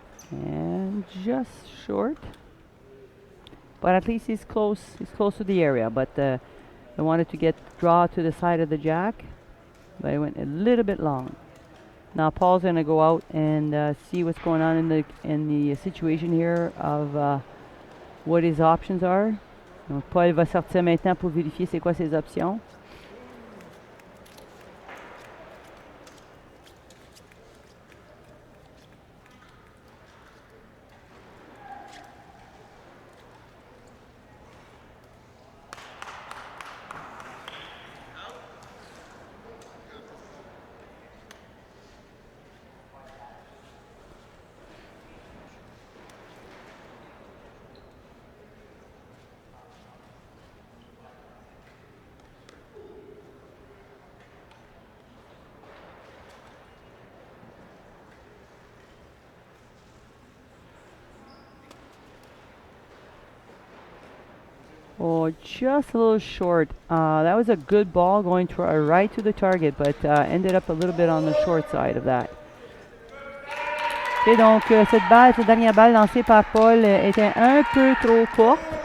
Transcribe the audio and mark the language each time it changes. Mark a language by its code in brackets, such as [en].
[en] And just short. But at least he's close to the area. But I wanted to draw to the side of the jack. But it went a little bit long. Now Paul's going to go out and see what's going on in the situation here of what his options are. [fr] Donc Paul va sortir maintenant pour vérifier c'est quoi ses options. [en] Oh, just a little short. That was a good ball going right to the target, but ended up a little bit on the short side of that. [fr] Et donc, cette dernière balle lancée par Paul était un peu trop courte.